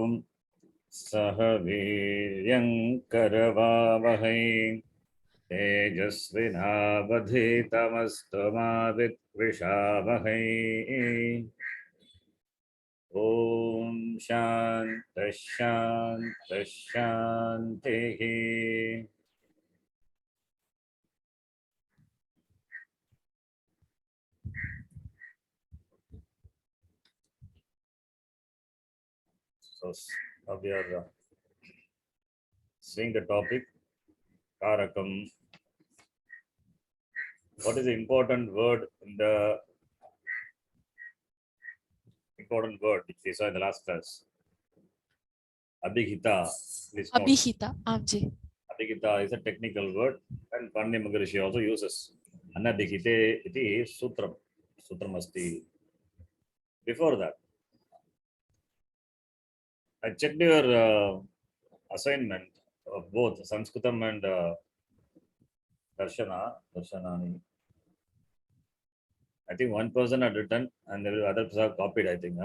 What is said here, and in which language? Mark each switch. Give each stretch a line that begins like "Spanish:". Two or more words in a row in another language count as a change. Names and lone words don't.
Sanskrit: सहवीर्यं करवावहै तेजस्विनावधीतमस्तु मा विद्विषावहै ॐ शान्त शान्त शान्तिः.
English: So now we are seeing the topic Karakam. What is the important word in the important word which we saw in the last class? Abhigita. Abhihita, Amji. Abhigita is a technical word, and Pandya Maharishi also uses.
Sanskrit: अनभिगिते इति सूत्रम्। सूत्रम् अस्ति.
English: Before that, I checked your assignment of both Sanskritam and Darshanani. I think one person had written and the others have copied, I think.